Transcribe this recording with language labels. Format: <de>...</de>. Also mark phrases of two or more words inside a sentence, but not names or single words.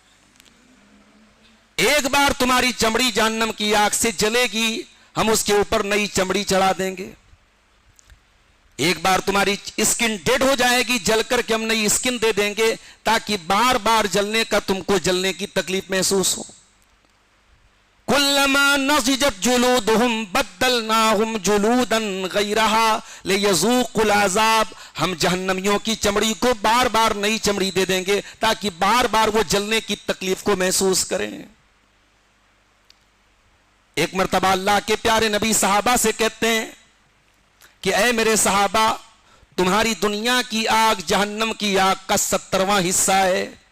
<ur>ایک بار تمہاری چمڑی جہنم کی آگ سے جلے گی, ہم اس کے اوپر نئی چمڑی چڑھا دیں گے. ایک بار تمہاری</ur> <en>skin dead</en> <ur>ہو جائے گی, جل کر کے ہم نئی اسکن دے دیں گے تاکہ بار بار جلنے کا تم کو جلنے کی تکلیف محسوس ہو.</ur> <ar>كلما نضجت جلودهم بدلناهم جلودا غيرها ليذوقوا العذاب,</ar> <ur>ہم جہنمیوں کی چمڑی کو بار بار نئی چمڑی دے دیں گے تاکہ بار بار وہ جلنے کی تکلیف کو محسوس کریں. ایک مرتبہ اللہ کے پیارے نبی صحابہ سے کہتے ہیں کہ اے میرے صحابہ، تمہاری دنیا کی آگ جہنم کی آگ کا 70واں حصہ ہے.</ur>